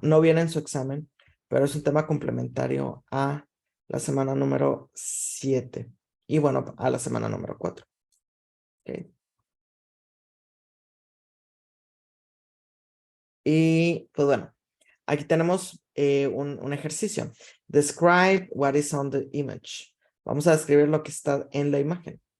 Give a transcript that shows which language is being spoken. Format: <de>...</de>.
<es>No viene en su examen, pero es un tema complementario a la semana número 7 y bueno, a la semana número 4. Okay. Y pues bueno, aquí tenemos un ejercicio.</es> <en>Describe what is on the image.</en> <es>Vamos a describir lo que está en la imagen.</es>